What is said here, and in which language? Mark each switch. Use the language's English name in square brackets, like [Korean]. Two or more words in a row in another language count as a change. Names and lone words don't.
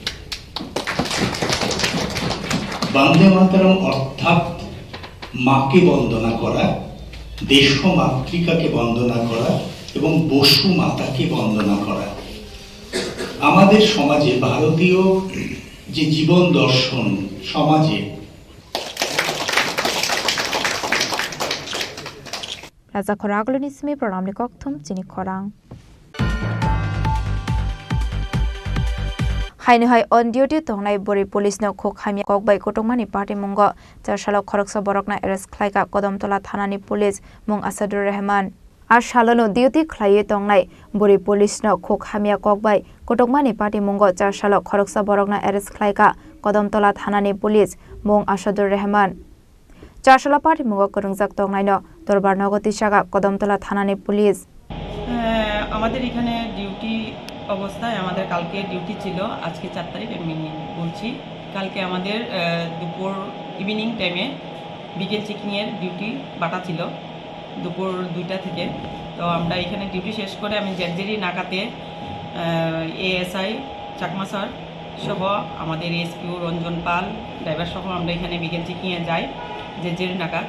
[Bangla] বন্দে মাতরম অর্থাৎ মাকে বন্দনা করা, দেশমাতৃকাকে বন্দনা করা এবং বসু মাতাকে বন্দনা করা। আমাদের সমাজে, ভারতীয় যে জীবন দর্শন সমাজে [Kok Borok] Raja Khoragol nismi pranam ni kokthum chini khorang. Haini hai [English] on duty [Kok Borok] tongnai bori police no khok hamia kokbai kotongmani party mungo Charshalo Khoroksa Borokna arrest khlaika Kodamtola thanani police mung Asadur Rahman ar shalano duty khlaiye tongnai bori police no khok hamia kokbai kotongmani party mungo Charshalo Khoroksa Borokna arrest khlaika Kodamtola thanani police mung Asadur Rahman Charshalo party mungo korungjak tongnai no Dorbar Nogoti Shaga Kodamtola thanani police [Bangla] আমাদের এখানে ডিউটি অবস্থায় আমাদের কালকে ডিউটি ছিল, আজকে 4 তারিখ আমি বলছি। কালকে আমাদের দুপুর [English] evening timeে [Bangla] বিকেল চেকিংয়ের ডিউটি বাটা ছিল দুপুর 2টা থেকে। তো আমরা এখানে ডিউটি শেষ করে আমি জেরজেরি নাকাতে এএসআই চাকমা স্যার সহ আমাদের এসপিও রঞ্জন পাল ড্রাইভার সহ আমরা এখানে বিকেল চেকিংয়ে যাই জেরজেরি নাকাত।